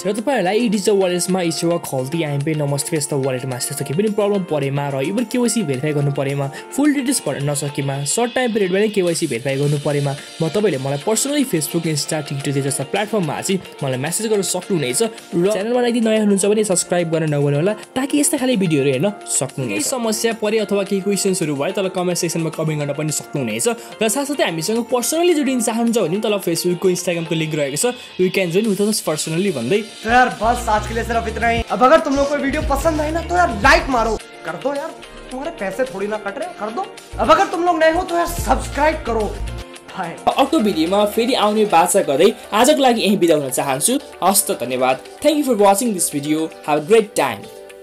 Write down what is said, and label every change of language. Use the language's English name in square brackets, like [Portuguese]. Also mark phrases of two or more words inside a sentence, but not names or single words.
[Nepali] र तपाईहरुलाई डिजिटल वालेट्समा eSewa खल्ती आइएमपी नमस्ते यस्तो वालेटमा त्यस्तो के पनि प्रब्लम परेमा र इभन KYC भेरिफाई गर्नु परेमा, [English] full details [Nepali] भर्न नसकेमा, [English] short time [Nepali] पिरियडमा नै KYC भेरिफाई गर्नु परेमा म तपाईले मलाई पर्सनली फेसबुक, इन्स्टा, टिकटक जस्ता प्लेटफर्ममा चाहिँ मलाई मेसेज गर्न सक्नुहुनेछ। र च्यानलमा यदि नयाँ हुनुहुन्छ भने सब्स्क्राइब गर्न नभुल्नु होला ताकि यस्ता खाली भिडियोहरु हेर्न सक्नुहुनेछ। समस्या परे अथवा केही क्वेशन्सहरु भए तल कमेन्ट सेक्सनमा कमेन्ट गर्न पनि सक्नुहुनेछ। र साथसाथै हामीसँग पर्सनली जोडिन चाहनुहुन्छ भने तल फेसबुकको इन्स्टाग्रामको लिंक रहेको छ, [English] you can join with us personally [Nepali] भन्दै। [Hindi] तो यार बस आज के लिए सिर्फ इतना ही। अब अगर तुम लोग को वीडियो पसंद आए ना तो यार लाइक मारो, कर दो यार, तुम्हारे पैसे थोड़ी ना कट रहे, कर दो। अब अगर तुम लोग नए हो तो यार सब्सक्राइब करो। [Nepali] अर्को भिडियोमा फेरि आउने बाचा गर्दै आजको लागि यही बिदा हुन चाहन्छु। हस्त धन्यवाद। [English] thank you for watching this video. have a great time.